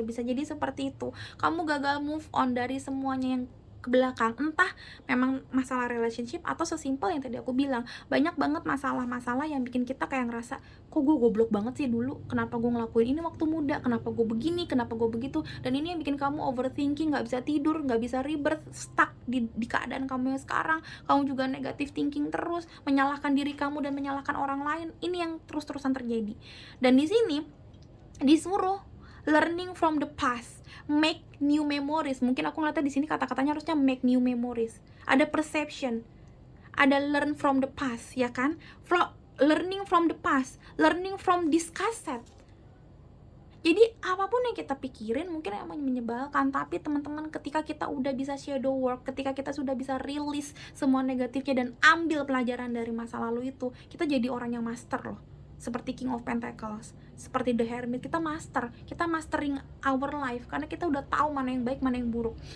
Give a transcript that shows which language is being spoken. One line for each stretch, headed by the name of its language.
Indonesian: Bisa jadi seperti itu, kamu gagal move on dari semuanya yang ke belakang, entah memang masalah relationship atau sesimpel yang tadi aku bilang, banyak banget masalah-masalah yang bikin kita kayak ngerasa, kok gue goblok banget sih dulu, kenapa gue ngelakuin ini waktu muda, kenapa gue begini, kenapa gue begitu. Dan ini yang bikin kamu overthinking, nggak bisa tidur, nggak bisa rebirth, stuck di keadaan kamu yang sekarang. Kamu juga negative thinking terus, menyalahkan diri kamu dan menyalahkan orang lain. Ini yang terus-terusan terjadi. Dan di sini disuruh
English: learning from the past, make new memories.
Indonesian: Mungkin aku ngeliatnya di sini kata-katanya harusnya
English: make new memories.
Indonesian: Ada perception, ada
English: learn from the past,
Indonesian: ya kan?
English: Learning from the past, learning from this cassette.
Indonesian: Jadi apapun yang kita pikirin mungkin emang menyebalkan, tapi teman-teman, ketika kita udah bisa shadow work, ketika kita sudah bisa release semua negatifnya dan ambil pelajaran dari masa lalu itu, kita jadi orang yang master loh. Seperti King of Pentacles, seperti The Hermit, kita
English: mastering our life
Indonesian: karena kita udah tahu mana yang baik, mana yang buruk.